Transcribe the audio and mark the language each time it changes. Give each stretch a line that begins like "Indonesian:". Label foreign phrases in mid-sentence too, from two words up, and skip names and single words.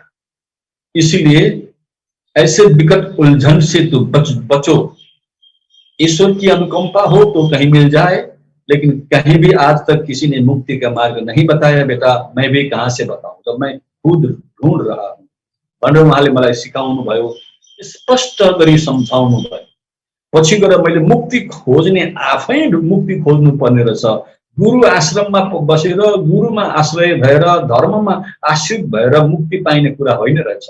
Hindi: इसीलिए ऐसे विकट उलझन से तो बचो। ईश्वर की अनुकंपा हो तो कहीं मिल जाए, लेकिन कहीं भी आज तक किसी ने मुक्ति का मार्ग नहीं बताया बेटा, मैं भी कहां से बताऊं, जब मैं खुद ढूंढ रहा हूं
Nepali: भनेर उहाँले मलाई सिकाउनु भयो, स्पष्ट गरी सम्झाउनु भयो। पछि गएर मैले मुक्ति खोज्ने, आफै मुक्ति खोज्नु पर्ने रहेछ। गुरु आश्रममा बसेर गुरुमा आश्रय भएर धर्ममा आश्रित भएर मुक्ति पाइने कुरा होइन रहेछ।